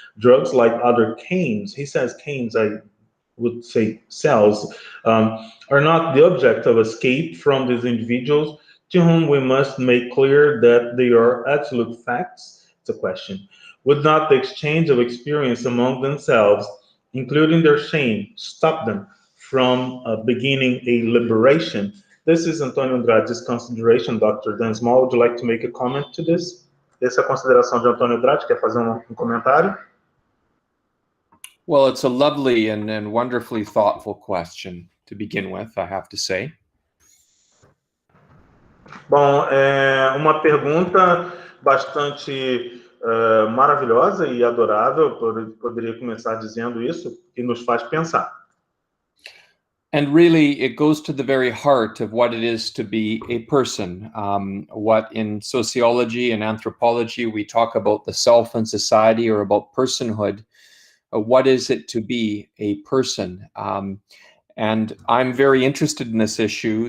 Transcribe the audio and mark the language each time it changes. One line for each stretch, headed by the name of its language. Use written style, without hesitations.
English: Drugs, like other canes, he says canes, I would say cells, are not the object of escape from these individuals, to whom we must make clear that they are absolute facts. It's a question. Would not the exchange of experience among themselves, including their shame, stop them from beginning a liberation? This is Antônio Andrade's consideration. Dr. Dan Small, would you like to make a comment to this?
Portuguese: Essa é a consideração de Antônio Andrade. Quer fazer um comentário?
English: Well, it's a lovely and wonderfully thoughtful question to begin with, I have to say.
Portuguese: Bom, é uma pergunta bastante maravilhosa e adorável. Poderia começar dizendo isso, que nos faz pensar.
English: And really, it goes to the very heart of what it is to be a person. What in sociology and anthropology, we talk about the self in society, or about personhood. What is it to be a person? And I'm very interested in this issue.